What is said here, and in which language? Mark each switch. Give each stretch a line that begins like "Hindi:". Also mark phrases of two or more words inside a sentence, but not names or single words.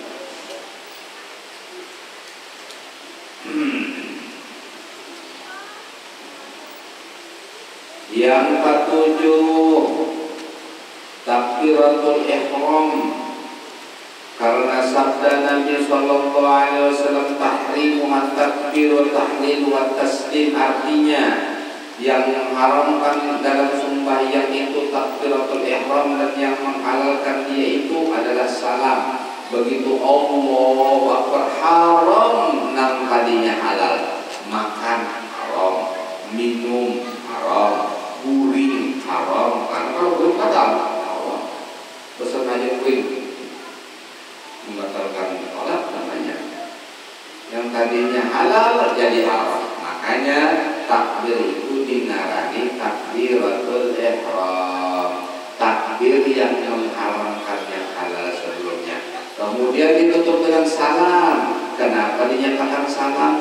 Indonesian: Yang ketujuh,
Arabic: تكبيرة الإحرام.
Indonesian: Karena sabda Nabi
Arabic: صلى الله عليه وسلم, تحريم التكبير و تهليل و تسليم,
Indonesian: artinya yang mengharamkan dalam sembahyang itu
Arabic: تكبيرة الإحرام,
Indonesian: dan yang menghalalkan dia itu adalah salam.
Arabic: Begitu الله أكبر,
Banjar: haram nang tadinya halal, makan haram, minum haram, guring haram. Karena kalau guring batal, pesan aja guring,
Indonesian: membatalkan sholat namanya. Yang tadinya halal jadi haram. Makanya takbir itu dinarani
Arabic: تكبيرة الإحرام,
Indonesian: takbir yang mengharamkan yang halal sebelumnya. Kemudian ditutup dengan salam. Kenapa dinyatakan salam?